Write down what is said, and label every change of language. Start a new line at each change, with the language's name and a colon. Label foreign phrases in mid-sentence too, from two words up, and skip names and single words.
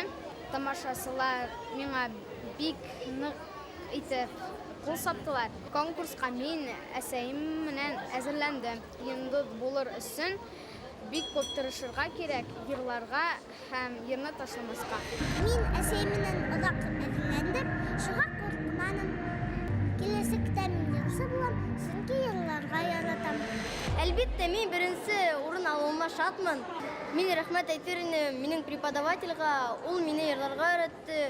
Bashkir: Тамашачылар миңа бик нык итеп кул саптылар. Конкурска мин әсәем менән әзерләндем. Йондыз булыр өчен бик күп тырышырга кирәк, йырларга һәм йырны ташламаска. Мин әсәем менән оҙаҡ әҙерләндем, шуға ҡурҡманым. Киләсәктә мин яҡшы булам, сөнки йырларға яратам. Әлбиттә, мин беренсе урын алыуыма шатмын. Мин рәхмәт әйтер инем минең преподавательгә, ул мине йырларга өйрәтте.